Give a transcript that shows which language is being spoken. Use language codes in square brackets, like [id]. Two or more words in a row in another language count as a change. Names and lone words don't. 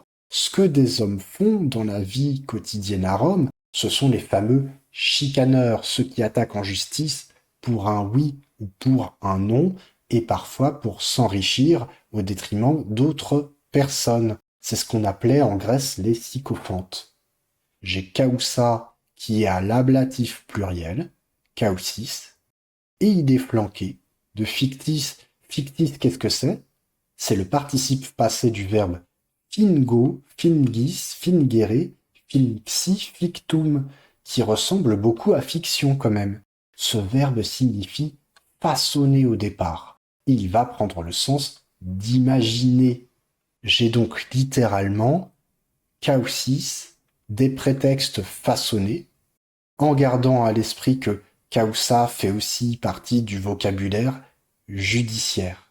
[fr] Ce que des hommes font dans la vie quotidienne à Rome, ce sont les fameux chicaneurs, ceux qui attaquent en justice pour un oui ou pour un non, et parfois pour s'enrichir au détriment d'autres personne. C'est ce qu'on appelait en Grèce les sycophantes. J'ai kaousa qui est à l'ablatif pluriel, kaousis, et il est flanqué de fictis. Fictis, qu'est-ce que c'est? C'est le participe passé du verbe [la] fingo, fingis, fingere, finxi, fictum, [fr] qui ressemble beaucoup à fiction quand même. Ce verbe signifie façonner au départ. Il va prendre le sens d'imaginer. J'ai donc littéralement kaousis, des prétextes façonnés, en gardant à l'esprit que kausa fait aussi partie du vocabulaire judiciaire.